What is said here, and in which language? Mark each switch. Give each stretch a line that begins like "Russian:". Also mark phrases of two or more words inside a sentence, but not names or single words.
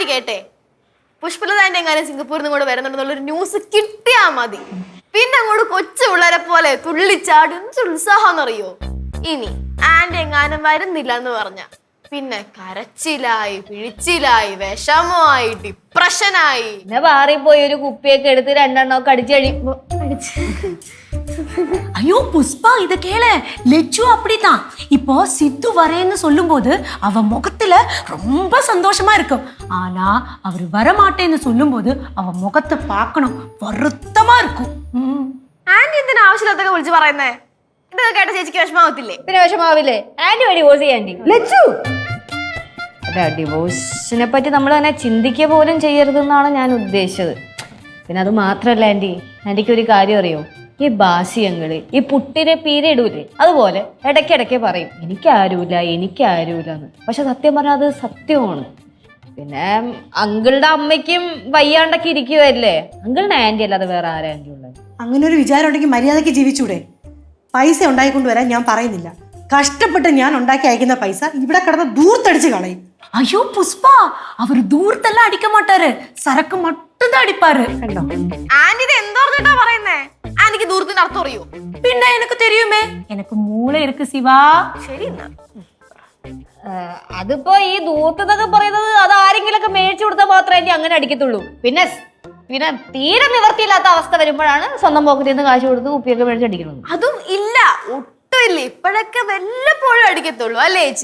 Malayalam: കേട്ടെ, പുഷ്പലത ആന്റി എങ്ങാനും സിംഗപ്പൂരിൽ നിന്ന് കൂടെ വരുന്നുണ്ടെന്നുള്ളൊരു ന്യൂസ് കിട്ടിയാ മതി, പിന്നെ അങ്ങോട്ട് കൊച്ചു പിള്ളേരെ പോലെ തുള്ളിച്ചാടും ഉത്സാഹം എന്നറിയോ. ഇനി ആന്റി എങ്ങാനും വരുന്നില്ല എന്ന് പറഞ്ഞ പിന്നെ കരച്ചിലായി, പിഴിച്ചിലായി, വിഷമമായി, ഡിപ്രഷനായി. പിന്നെ മാറിപ്പോയി ഒരു കുപ്പിയൊക്കെ എടുത്ത് 2 എണ്ണമൊക്കെ അടിച്ചടി.
Tamil: ஐயோ புஷ்பா, இத கேளு. லெச்சு அப்படிதான். இப்போ சித்து வரேன்னு சொல்லும்போது அவ முகத்துல ரொம்ப சந்தோஷமா இருக்கும். ஆனா அவர் வரமாட்டேன்னு சொல்லும்போது அவ முகத்தை பார்க்கணும், வருத்தமா இருக்கும்.
Malayalam: ആന്റി എന്തിനാ ആവശ്യമില്ലാത്തൊക്കെ വിളിച്ച് പറയുന്നേ? ഇതൊക്കെ കേട്ട ചേച്ചിക്ക് വിഷമാവത്തില്ലേ? പിന്നെ വിഷമാവില്ലേ? ആന്റി വഴി ഡിവോഴ്സ് ചെയ്യാൻണ്ടി. ലച്ചു, അല്ല, ഡിവോഴ്സിനെ പറ്റി നമ്മൾ തന്നെ ചിന്തിക്കുക പോലും ചെയ്യരുതെന്നാണ് ഞാൻ ഉദ്ദേശിച്ചത്. പിന്നെ അത് മാത്രല്ല ആന്റി, ആന്റിക്ക് ഒരു കാര്യം അറിയോ, ഈ ബാസിയങ്ങള് ഈ പുട്ടിനെ പീരിയിടൂലേ, അതുപോലെ ഇടയ്ക്കിടയ്ക്ക് പറയും എനിക്കാരൂല എനിക്കാരൂലെന്ന്. പക്ഷെ സത്യം പറഞ്ഞാൽ അത് സത്യമാണ്. പിന്നെ അങ്കിളുടെ അമ്മയ്ക്കും വയ്യാണ്ടൊക്കെ ഇരിക്കുവല്ലേ, അങ്കിളിന്റെ ആന്റി അല്ലാതെ വേറെ ആരാ ആന്റി ഉള്ളത്? അങ്ങനെ ഒരു വിചാരം ഉണ്ടെങ്കിൽ മര്യാദയ്ക്ക് ജീവിച്ചൂടെ? പൈസ ഉണ്ടായിക്കൊണ്ടുവരാൻ ഞാൻ പറയുന്നില്ല. കഷ്ടപ്പെട്ട് ഞാൻ ഉണ്ടാക്കി അയക്കുന്ന പൈസ ഇവിടെ കിടന്ന് ദൂർത്തടിച്ച് കളയും.
Tamil: ஐயோ புஷ்பா, அவர் தூரத்தெல்லாம் அடிக்க மாட்டாரு, சரக்கு மட்டும்தான் அடிப்பாரு.
Malayalam: കണ്ടോ? ആന്റി ഇത് എന്തോ പറഞ്ഞിട്ടാ പറയുന്നേ? ആന്റിക്ക് ദൂരത്തിന്റെ അർത്ഥം അറിയോ?
Tamil: பின்ன எனக்கு தெரியுமே, எனக்கு மூளை இருக்கு சிவா.
Malayalam: ശരി എന്നാ. അതിപ്പോ ഈ ദൂർത്തതൊക്കെ പറയുന്നത് അത് ആരെങ്കിലൊക്കെ മേടിച്ചു കൊടുത്താൽ മാത്രമേ അങ്ങനെ അടിക്കത്തുള്ളൂ. പിന്നെ പിന്നെ തീരെ നിവർത്തിയില്ലാത്ത അവസ്ഥ വരുമ്പോഴാണ് സ്വന്തം പോക്കറ്റിൽ നിന്ന് കാശ് കൊടുത്ത് കുപ്പിയൊക്കെ മേടിച്ചടിക്കുന്നത്. അതും ഇല്ല, ഒട്ടും ഇല്ല. ഇപ്പോഴൊക്കെ വല്ലപ്പോഴും അടിക്കത്തുള്ളൂ അല്ലേ ചേച്ചി?